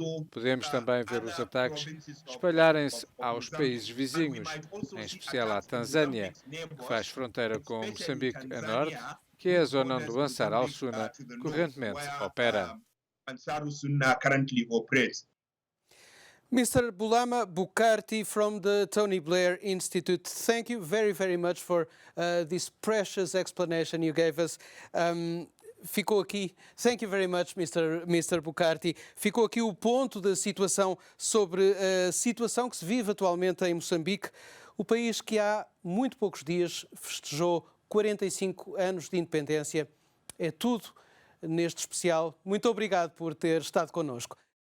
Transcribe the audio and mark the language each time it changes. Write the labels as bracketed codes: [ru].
[pt] Podemos também ver os ataques espalharem-se aos países vizinhos, em especial à Tanzânia, que faz fronteira com Moçambique a norte, que é a zona onde o Ansar al-Sunna correntemente opera. [en] Mr. Bulama Bukarti from the Tony Blair Institute, thank you very, very much for this precious explanation you gave us. [pt] ficou aqui, [en] thank you very much, Mr. [pt] Bucarty, ficou aqui o ponto da situação sobre a situação que se vive atualmente em Moçambique, o país que há muito poucos dias festejou 45 anos de independência. É tudo neste especial. Muito obrigado por ter estado connosco.